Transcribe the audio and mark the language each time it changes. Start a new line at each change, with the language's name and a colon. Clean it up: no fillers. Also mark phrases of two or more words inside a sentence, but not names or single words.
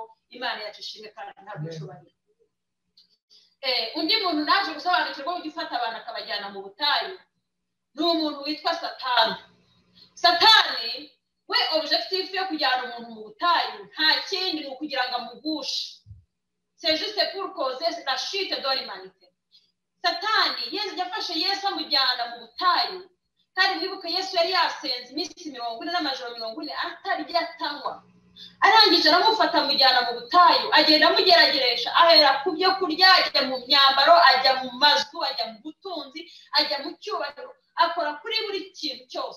Kinyarwanda: Imana yacishimwe kandi ntabwo ishobora. Undi muntu naje gusobanukirwa ujya ufata abantu akabajyana mu butayu ni umuntu witwa Satani. Satani we objectif yo kujyana umuntu mu butayu nta kindi ni ukugira ngo amugushe.
French: C'est juste pour causer la chute de l'humanité.
Kinyarwanda: satani yafashe Yesu amujyana mu butayu, kandi mwibuke Yesu yari yasenze iminsi 40 n'amajoro 40 atarya atanywa. Arangije aramufata amujyana mu butayu, agenda amugerageresha, ahera ku byo kurya, ajya mu myambaro, ajya mu mazu, ajya mu butunzi, ajya mu cyubahiro, akora kuri buri kintu cyose.